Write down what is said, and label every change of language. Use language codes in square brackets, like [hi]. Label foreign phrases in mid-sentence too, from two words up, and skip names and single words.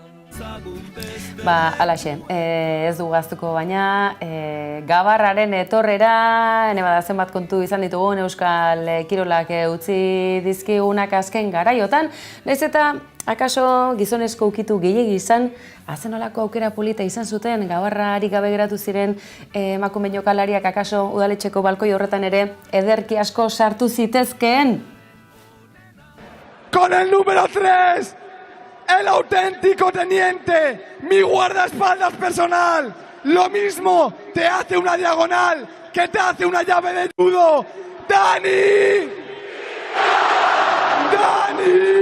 [eu] Alaxe, ez dugu gaztuko baina, Gabarraren etorrera, ene bada zenbat kontu izan ditugun Euskal Kirolak utzi dizkigunak azken garaiotan, nahiz eta akaso gizonezko ukitu gehiegi izan, hazen olako aukera polita izan zuten, Gabarrari gabe geratu ziren emakume jokalariak akaso udaletxeko balkoi horretan ere ederki asko sartu zitezkeen. [es] Con el número 3! El auténtico teniente, mi guardaespaldas personal, lo mismo te hace una diagonal que te hace una llave de judo. ¡Dani! ¡Dani!